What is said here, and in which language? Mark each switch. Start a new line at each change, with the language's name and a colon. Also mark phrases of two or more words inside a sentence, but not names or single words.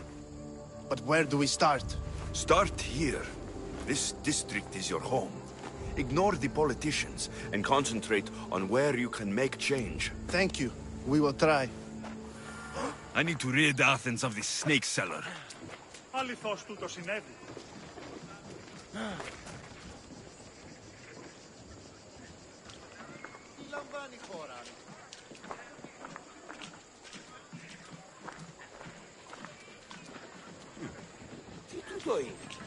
English: But where do we start? Start here. This district is your home. Ignore the politicians and concentrate on where you can make change. Thank you. We will try. I need to rid Athens of this snake seller.
Greek: Αληθώς τούτο συνέβη. Τι λαμβάνει η χώρα? Τι τούτο είναι?